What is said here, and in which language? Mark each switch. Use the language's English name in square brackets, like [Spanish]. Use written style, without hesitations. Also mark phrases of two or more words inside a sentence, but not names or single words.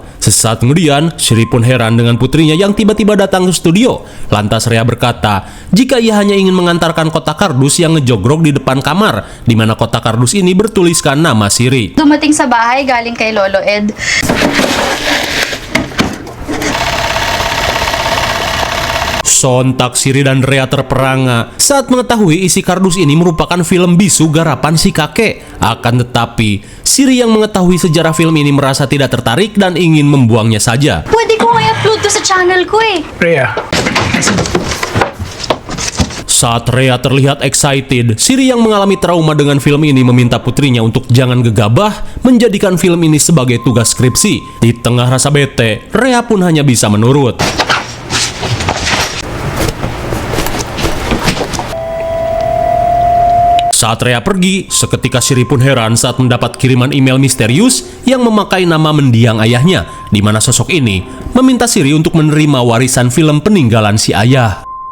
[Indonesian] Sesaat kemudian, Siri pun heran dengan putrinya yang tiba-tiba datang ke studio. Lantas Rea berkata, jika ia hanya ingin mengantarkan kotak kardus yang ngejogrok di depan kamar, di mana kotak kardus ini bertuliskan nama Siri. [Filipino] Dumating sa bahay galing kay Lolo Ed. [Indonesian] Sontak Siri dan Rea terperangah saat mengetahui isi kardus ini merupakan film bisu garapan si kakek. Akan tetapi, Siri yang mengetahui sejarah film ini merasa tidak tertarik dan ingin membuangnya saja. [Filipino] Pwede ko i-upload to sa channel ko eh. [Indonesian] Rhea, Saat Rhea terlihat excited, Siri yang mengalami trauma dengan film ini meminta putrinya untuk jangan gegabah menjadikan film ini sebagai tugas skripsi. Di tengah rasa bete, Rhea pun hanya bisa menurut. Saat Rhea pergi, seketika Siri pun heran saat mendapat kiriman email misterius yang memakai nama mendiang ayahnya, di mana sosok ini meminta Siri untuk menerima warisan film peninggalan si ayah.